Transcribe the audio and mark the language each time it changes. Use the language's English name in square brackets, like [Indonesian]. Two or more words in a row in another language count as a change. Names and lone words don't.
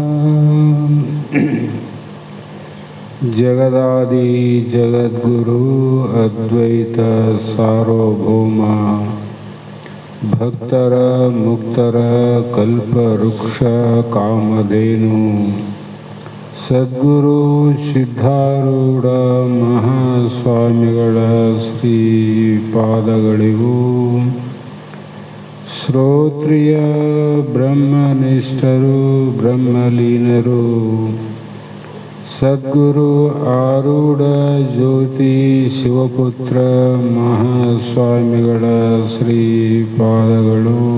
[Kannada] ಜಗದಾದಿ ಜಗದ್ಗುರು ಅದ್ವೈತ ಸಾರ್ವಭೌಮ ಭಕ್ತರ ಮುಕ್ತರ ಕಲ್ಪವೃಕ್ಷ ಕಾಮಧೇನು ಸದ್ಗುರು ಸಿದ್ಧಾರೂಢ ಮಹಾಸ್ವಾಮಿಗಳ ಶ್ರೀ ಪಾದಗಳಿಗೂ ಶ್ರೋತ್ರಿಯ ಬ್ರಹ್ಮನಿಷ್ಠರು ಬ್ರಹ್ಮಲೀನರು ಸದ್ಗುರು ಆರೂಢ ಜ್ಯೋತಿ ಶಿವಪುತ್ರ ಮಹಾಸ್ವಾಮಿಗಳ ಶ್ರೀ ಪಾದಗಳು